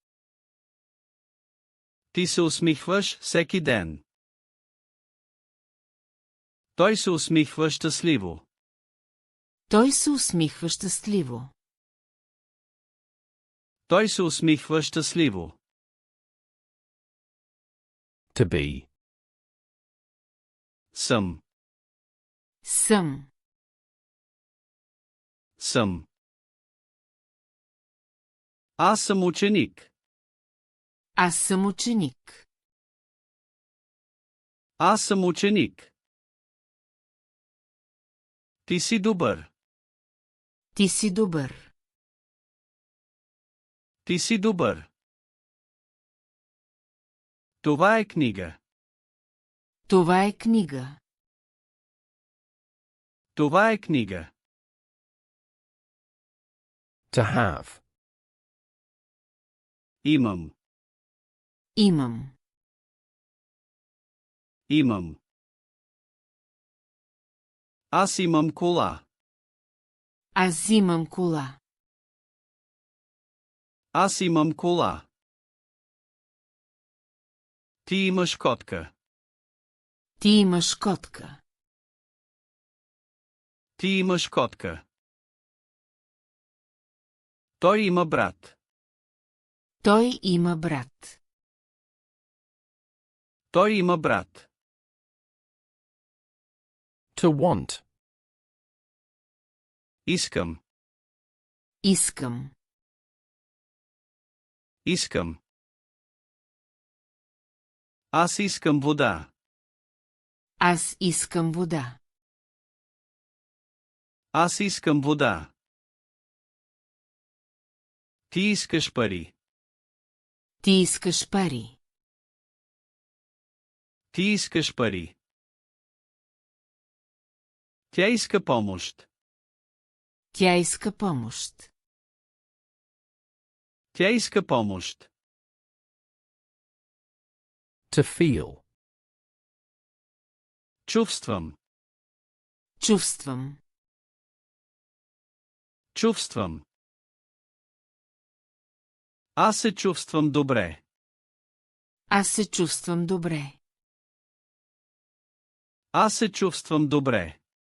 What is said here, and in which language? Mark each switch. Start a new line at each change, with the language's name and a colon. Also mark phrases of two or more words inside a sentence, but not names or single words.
Bulgarian: Ти се усмихваш всеки ден. Той се усмихва щастливо. Той се усмихва щастливо. Той се усмихва щастливо.
English: To be.
Bulgarian: Съм. Съм. Съм. Аз съм ученик. Аз съм ученик. Аз съм ученик. Ти си добър. Ти си добър. Ти си добър. Това е книга. Това е книга. Това е книга.
English: To have.
Bulgarian: Имам. Имам. Имам. Аз имам кола. Аз имам кола. Аз имам кола. Ти имаш котка. Ти имаш котка. Ти имаш котка. Той има брат. Той има брат. Той има брат.
English: To want.
Bulgarian: Искам. Искам. Искам. Аз искам вода. Аз искам вода. Аз искам вода. Ти искаш пари. Ти искаш пари. Ти искаш пари. Тя иска помощ. Тя иска помощ. Тя иска помощ.
English: To feel.
Bulgarian: Чувствам. Чувствам. Чувствам. Аз се чувствам добре. Аз се чувствам добре. Аз се чувствам добре.